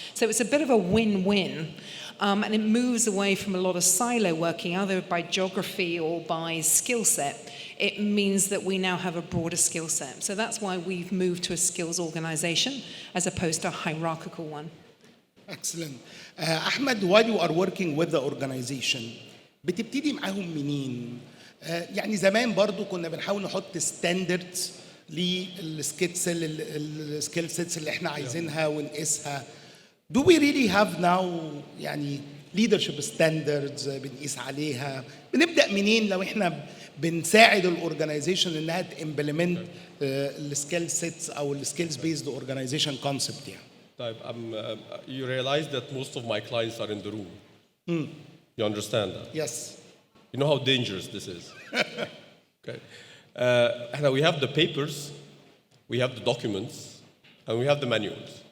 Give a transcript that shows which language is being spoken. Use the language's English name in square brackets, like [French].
[English] So it's a bit of a win-win. And it moves away from a lot of silo working, either by geography or by skill set. It means that we now have a broader skill set. So that's why we've moved to a skills organization as opposed to a hierarchical one. Excellent. [Arabic] Ahmed, [English] while you are working with the organization, [Arabic] بتبتدي معاهم منين؟ يعني زمان برضو كنا بنحاول نحط ستاندردز للسكيل سيتس اللي احنا عايزينها ونقيسها. [English] Do we really have now [Arabic] يعني leadership standards بنقيس عليها؟ بنبدأ منين لو احنا بنساعد الاورجنايزيشن انها تimplement السكيل سيتس او السكيلز بيزد اورجنايزيشن كونسبت يعني؟ [English] طيب, you realize that most of my clients are in the room. You understand that? Yes. You know how dangerous this is. Okay. We have the papers, we have the documents, and we have the manuals.